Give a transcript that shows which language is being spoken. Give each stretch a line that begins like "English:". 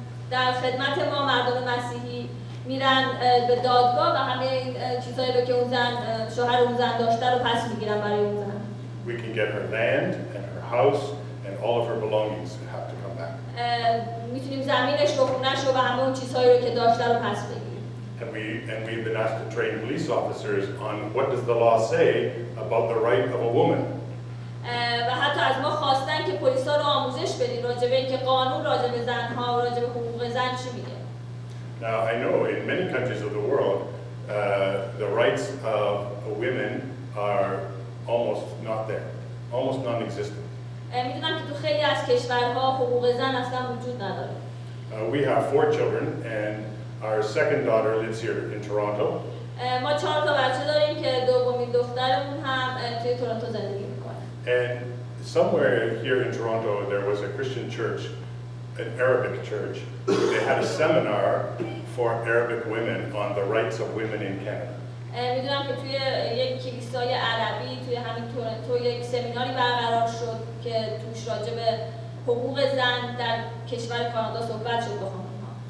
Persian: در خدمت ما مردم مسیحی میرن به دادگاه و همه این چیزایی رو که اون زن شوهر اون زن داشته رو پس میگیرن برای اون زن.
English: We can get her land and her house and all of her belongings have to come back.
Persian: میتونیم زمینش رو خونش رو و همه اون چیزهایی رو که داشته رو پس بگیریم.
English: And we've been asked to train police officers on what does the law say about the right of a woman.
Persian: و حتی از ما خواستن که پلیسا رو آموزش بدیم راجع به اینکه قانون راجع به زن‌ها و راجع به حقوق زن چی میگه.
English: Now I know in many countries of the world the rights of women are almost not there, almost non-existent.
Persian: میدونم که تو خیلی از کشورها حقوق زن اصلا وجود نداره.
English: We have 4 children and our second daughter lives here in Toronto.
Persian: ما 4 تا بچه داریم که دومین دخترمون هم توی تورنتو زندگی میکنه.
English: And somewhere here in Toronto there was a Christian church, an Arabic church. They had a seminar for Arabic women on the rights of women in Canada.
Persian: میدونم که توی یک کلیسای عربی توی همین تورنتو یک سمیناری برقرار شد که توش راجع به حقوق زن در کشور کانادا صحبت شد با خانم‌ها.